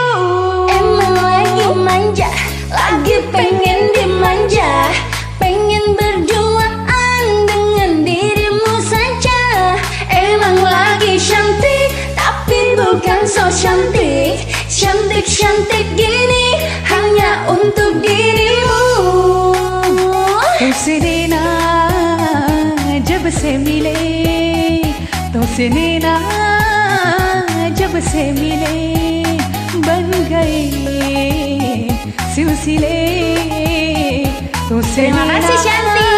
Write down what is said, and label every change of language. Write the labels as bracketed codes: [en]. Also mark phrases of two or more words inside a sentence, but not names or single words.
[id] Emang lagi manja, lagi pengen dimanja, pengen berduaan dengan dirimu saja. Emang lagi cantik, tapi bukan so cantik, cantik-cantik gini hanya untuk dirimu. [hi] तुमसे नैना जब से मिले, तुमसे नैना जब से मिले, बन गए सिलसिले. [id] Terima kasih Shanna.